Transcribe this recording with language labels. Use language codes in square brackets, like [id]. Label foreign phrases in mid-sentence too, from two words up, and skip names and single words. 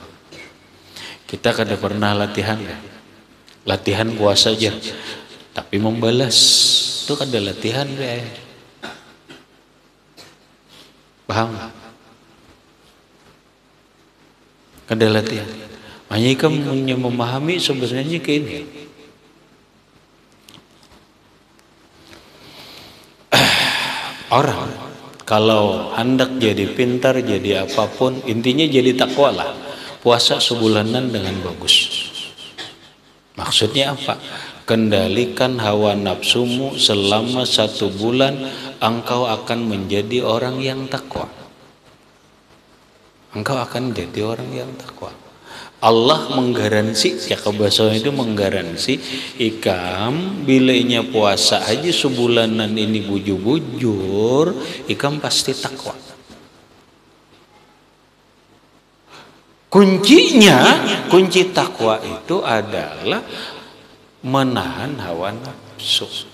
[bjn] Kita kada pernah latihan ya. Latihan puasa aja. Tapi membalas itu kada latihan ya. Paham? Kada latihan. [id] Hanya kamu memahami sebenarnya kayak ini. Orang kalau hendak jadi pintar, jadi apapun, intinya jadi takwa lah. Puasa sebulanan dengan bagus. Maksudnya apa? Kendalikan hawa nafsumu selama 1 bulan, engkau akan menjadi orang yang takwa. Engkau akan jadi orang yang takwa. Allah menggaransi, ya kebahasan itu menggaransi, [bjn] ikam bilanya puasa aja sebulanan ini bujur-bujur, ikam pasti takwa. [id] Kunci takwa itu adalah menahan hawa nafsu.